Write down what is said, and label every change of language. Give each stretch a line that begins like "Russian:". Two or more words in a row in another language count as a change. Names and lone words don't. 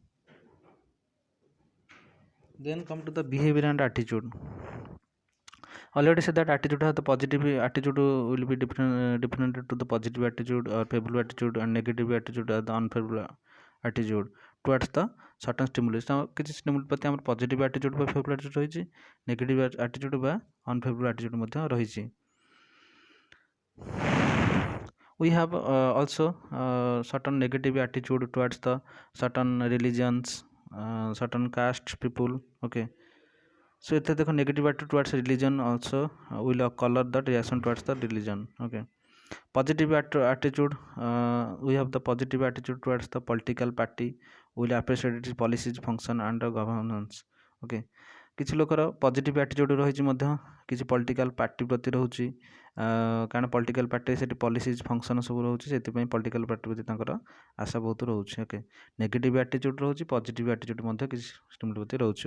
English: Then come to the behavior and attitude. Already said that attitude has the positive attitude will be different to the positive attitude or favorable attitude, and negative attitude or the unfavorable attitude towards the certain stimulus. Now କିଛି stimulus
Odia: ପ୍ରତି ଆମର
English: positive attitude ବା favorable attitude ରହିଛି, negative attitude ବା unfavorable attitude
Odia: ମଧ୍ୟ ରହିଛି.
English: We have also certain negative attitude towards the certain religions, certain caste people. Okay, so it the negative attitude towards religion also will color the reaction towards the religion. Okay, positive attitude, we have the positive attitude towards the political party, will appreciate its policies, function and governance.
Odia: Okay, କିଛି ଲୋକର
English: positive attitude
Odia: ରହିଛି ମଧ୍ୟ କିଛି
English: political party
Odia: ପ୍ରତି ରହୁଛି, କାରଣ
English: political party
Odia: ସେଠି
English: policies function
Odia: ସବୁ ରହୁଛି, ସେଥିପାଇଁ
English: political party
Odia: ପ୍ରତି ତାଙ୍କର ଆଶା ବହୁତ ରହୁଛି. ଓକେ,
English: negative attitude
Odia: ରହୁଛି,
English: positive attitude
Odia: ମଧ୍ୟ କିଛି ଷ୍ଟିମ୍ୟୁଲ୍ ପ୍ରତି ରହୁଛି.